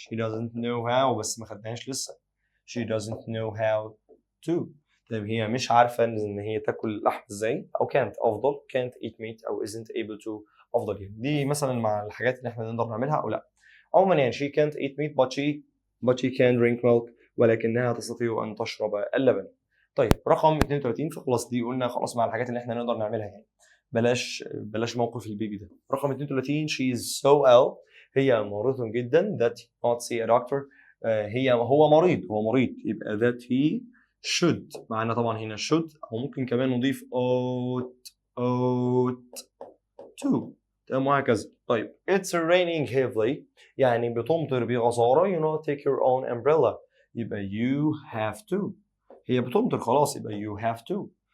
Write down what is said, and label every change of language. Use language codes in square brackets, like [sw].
[en] she doesn't know how [ar] بس ما خدناهاش لسه. [en] she doesn't know how to. [ar] طيب هي مش عارفة إن هي تاكل لحم إزاي، أو can't أفضل، [en] can't eat meat [ar] أو isn't able to أفضل يعني. دي مثلا مع الحاجات اللي إحنا نقدر نعملها أو لأ. [en] عموما يعني she can't eat meat but she can drink milk، [ar] ولكنها تستطيع أن تشرب اللبن. طيب رقم 32 فخلاص دي قلنا خلاص مع الحاجات اللي إحنا نقدر نعملها يعني. بلاش موقف البيبي ده. رقم 32 [en] she is so ill، [ar] هي مريضة جدا. [en] that he not see a doctor، [ar] هو مريض يبقى [en] that he should. [ar] معنا طبعا هنا should، أو ممكن كمان نضيف ought to، تمام، وهكذا. [en] طيب it's raining heavily [ar] يعني بتمطر بغزارة [en] you know take your own umbrella يبقى you have to هي بتمطر خلاص يبقى you have to